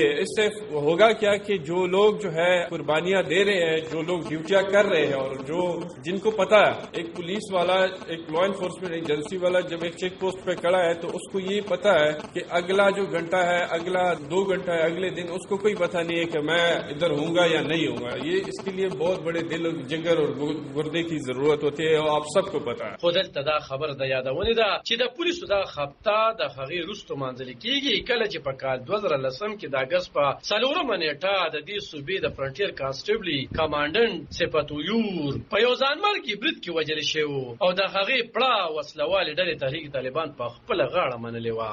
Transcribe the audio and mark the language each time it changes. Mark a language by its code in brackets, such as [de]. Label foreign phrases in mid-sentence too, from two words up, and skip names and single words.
[ur] اس سے ہوگا کیا کہ جو لوگ جو ہے قربانیاں دے رہے ہیں, جو لوگ ڈیوٹیاں کر رہے ہیں, اور جو جن کو پتا ہے ایک پولیس والا, ایک [en] law enforcement agency [ur] والا جب ایک چیک پوسٹ پہ کھڑا ہے تو اس کو یہ پتا ہے کہ اگلا جو گھنٹہ ہے, اگلا 2 گھنٹہ ہے, اگلے دن اس کو کوئی پتہ نہیں ہے کہ میں ادھر ہوں گا یا نہیں ہوں گا. یہ اس کے لیے بہت بڑے دل, جگر اور گردے کی ضرورت ہوتی ہے, اور آپ سب کو پتا ہے. [ps] خو دلته دا خبر د یادونې ده چې د پولیسو دا خپته د هغې وروسته مانځل کېږي کله چې په کال 2010 کې د اګست په 4 نیټه د دې صوبې د فرنټیر کانسټیبلي کمانډنټ صفتویور په یو ځانمرګي برید کې وژل شوی او د هغې پړه وسلوالې ډلې تحریک طالبان په خپله غاړه منلې وه.